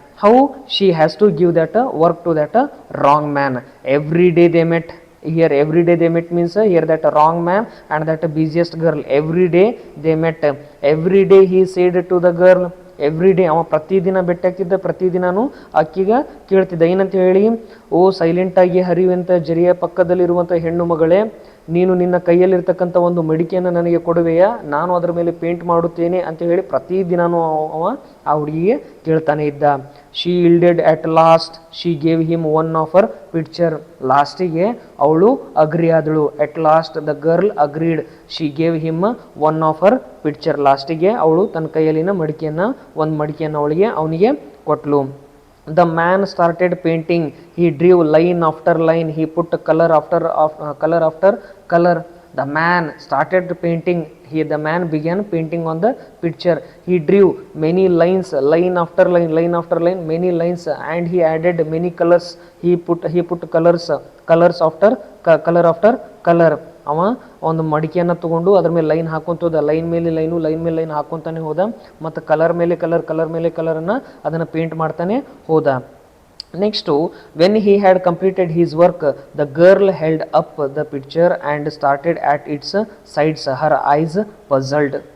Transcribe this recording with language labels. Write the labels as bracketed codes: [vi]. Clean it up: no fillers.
[en] How she has to give that work to that wrong man. Every day they met, Here every day they met means here that wrong man and that busiest girl every day they met. Every day he said to the girl, [kn] every day ಅವ ಪ್ರತಿದಿನ ಬೆಟ್ಟಾಕಿದ್ದ, ಪ್ರತಿದಿನವೂ ಅಕ್ಕಿಗೆ ಕೇಳ್ತಿದ್ದ ಏನಂತ ಹೇಳಿ, ಓ ಸೈಲೆಂಟಾಗಿ ಹರಿಯುವಂಥ ಜರಿಯ ಪಕ್ಕದಲ್ಲಿರುವಂಥ ಹೆಣ್ಣು ಮಗಳೇ, ನೀನು ನಿನ್ನ ಕೈಯಲ್ಲಿರ್ತಕ್ಕಂಥ ಒಂದು ಮಡಿಕೆಯನ್ನು ನನಗೆ ಕೊಡುವೆಯಾ, ನಾನು ಅದರ ಮೇಲೆ ಪೇಂಟ್ ಮಾಡುತ್ತೇನೆ ಅಂತ ಹೇಳಿ ಪ್ರತಿದಿನವೂ ಅವ ಆ ಹುಡುಗಿಗೆ ಕೇಳ್ತಾನೆ ಇದ್ದ. [en] She yielded at last, she gave him one of her picture. [kn] ಲಾಸ್ಟಿಗೆ ಅವಳು agri ಆದಳು. [en] At last the girl agreed, she gave him one of her picture. [kn] ಲಾಸ್ಟಿಗೆ ಅವಳು ತನ್ನ ಕೈಯಲ್ಲಿನ ಒಂದು ಮಡಿಕೆಯನ್ನು ಅವನಿಗೆ ಕೊಟ್ಲು. [en] The man started painting. He drew line after line. He put color after color. The man started painting. The man began painting on the picture. He drew many lines, line after line, many lines, and he added many colors. He put colors after color. [kn] ಅವ ಒಂದು ಮಡಿಕೆಯನ್ನು ತೊಗೊಂಡು ಅದ್ರ ಮೇಲೆ line ಹಾಕೊಂತ ಹೋದ. Line ಮೇಲೆ line ಹಾಕೊತಾನೆ ಹೋದ. ಮತ್ತು colour ಮೇಲೆ ಕಲರನ್ನು ಅದನ್ನು ಪೇಂಟ್ ಮಾಡ್ತಾನೆ ಹೋದ. [en] Next, when he had completed his work, the girl held up the picture and started at its sides, her eyes puzzled.